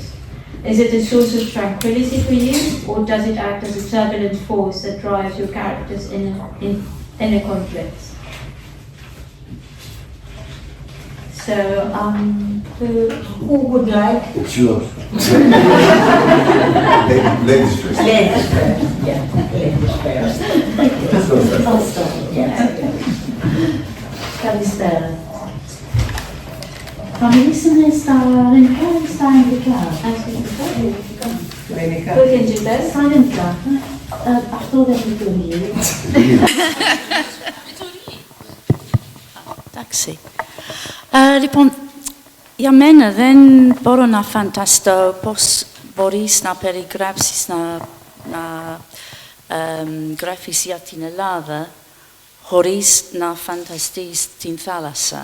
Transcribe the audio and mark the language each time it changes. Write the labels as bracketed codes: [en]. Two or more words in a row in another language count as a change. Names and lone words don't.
[en] Is it a source of tranquility for you, or does it act as a turbulent force that drives your characters in inner conflicts? So, who would like? It's yours. Ladies first. Ladies first. Yeah, ladies first. I'll start. Yes. [el] Καλησπέρα. Θα μιλήσουμε στα ελληνικά ή στα αγγλικά? Ελληνικά. [en] We can do this. [el] Στα ελληνικά. Αυτό δεν λειτουργεί. Εντάξει. Λοιπόν, για μένα δεν μπορώ να φανταστώ πώς μπορείς να περιγράψεις, να γράφεις για την Ελλάδα χωρίς να φανταστείς την θάλασσα.